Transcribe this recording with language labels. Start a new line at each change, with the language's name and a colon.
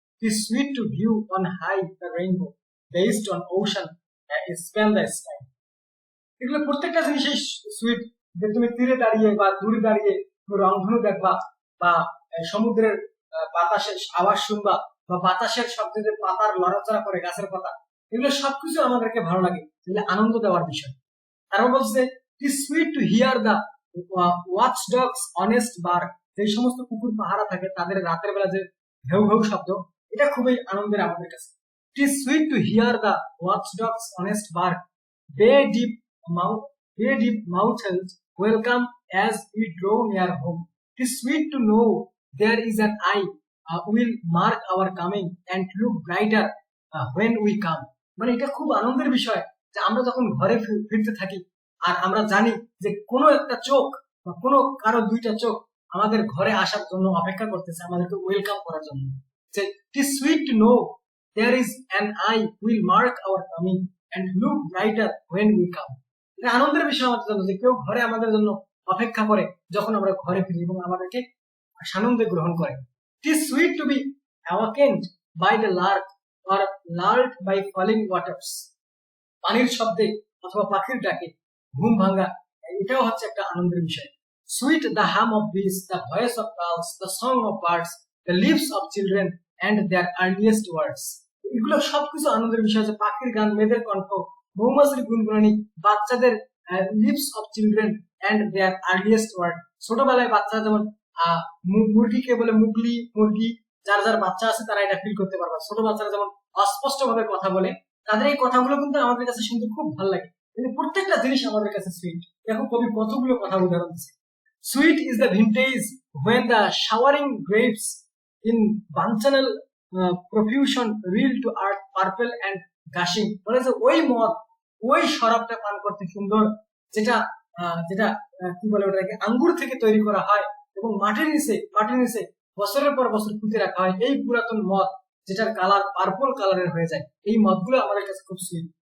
English: It is sweet to view on high the rainbow, based on ocean, span the sky.
Bangla: এগুলো প্রত্যেকটা জিনিসই sweet. যে তুমি তীরে দাঁড়িয়ে বা দূরে দাঁড়িয়ে রংধনু দেখবা, বা সমুদ্রের বাতাসের আওয়াজ শুনবা, বা বাতাসের শব্দে যে পাতার লড়াচড়া করে গাছের পাতা, এগুলো সবকিছু আমাদেরকে ভালো লাগে, এগুলো আনন্দ দেওয়ার বিষয়। তারপর বলছে
English: It sweet to hear the watch dogs honest bark.
Bangla: যে সমস্ত কুকুর পাহারা থাকে তাদের রাতের বেলা যে ঘেউ ঘেউ শব্দ, এটা খুবই আনন্দের আমাদের কাছে।
English: It is sweet to hear the watch dogs honest bark. Bay deep mountains welcome as we draw near home. It is sweet to know there is an eye will mark our coming and look brighter when we come.
Bangla: মানে এটা খুব আনন্দের বিষয় যে আমরা যখন ঘরে ফিরতে থাকি আর আমরা জানি যে কোনো একটা চোখ বা কোনো কারো দুইটা চোখ আমাদের ঘরে আসার জন্য অপেক্ষা করতেছে, আমাদেরকে ওয়েলকাম করার জন্য।
English: যে it is sweet to know there is an eye will mark our coming and look brighter when we come.
Bangla: এটা আনন্দের বিষয় আমাদের জন্য যে কেউ ঘরে আমাদের জন্য অপেক্ষা করে যখন আমরা ঘরে ফিরি এবং আমাদেরকে সানন্দে গ্রহণ করে।
English: It is sweet to be awakened by the lark or lulled by falling waters.
Bangla: পানির শব্দে অথবা পাখির ডাকে ঘুম ভাঙা, এটাও হচ্ছে একটা আনন্দের বিষয়।
English: Sweet the hum of bees, the voice of owls, the song of birds, the lips of children and their earliest words.
Bangla: এগুলো সবকিছু আনন্দের বিষয় আছে। পাখির গান, মেয়েদের কণ্ঠ, মৌমাছির গুনগুনানি, বাচ্চাদের
English: Lips of children and their earliest word.
Bangla: ছোটবেলায় বাচ্চা যেমন মুরগিকে বলে মুগলি মুরগি, যার যার বাচ্চা আছে তারা এটা ফিল করতে পারবে। ছোট বাচ্চারা যেমন অস্পষ্ট ভাবে কথা বলে, তাদের এই কথাগুলো কিন্তু আমাদের কাছে শুনতে খুব ভালো লাগে। কিন্তু প্রত্যেকটা জিনিস আমাদের কাছে সুইট। দেখো কবি কতগুলো কথা উদাহরণ দিচ্ছে।
English: Sweet is the vintage when the showering grapes in banchanal profusion reel to earth purple and gushing.
Bangla: বলে যে ওই মদ, ওই শরাবটা পান করতে সুন্দর, যেটা যেটা কি বলে ওটাকে আঙ্গুর থেকে তৈরি করা হয় এবং মাটির নিচে বছরের পর বছর পুঁতে রাখা হয়। এই পুরাতন মদ যেটার কালার পার্পল কালারের হয়ে যায়, এই মদগুলো আমাদের কাছে খুব সুইট।